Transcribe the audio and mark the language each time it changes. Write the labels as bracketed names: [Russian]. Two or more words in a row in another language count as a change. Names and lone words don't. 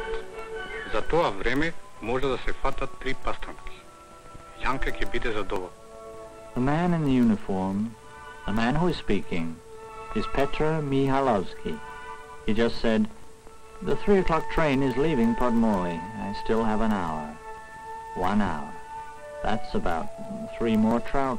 [Macedonian] Za тоа време може да се фатат 3 пастрамки. Janka ќе биде задоволен. [English] The man in the uniform, the man who is speaking, is Petr Mihalovsky. He just said, "The 3 o'clock train is leaving Podmoli. I still have an hour. 1 hour. That's about 3 more trout.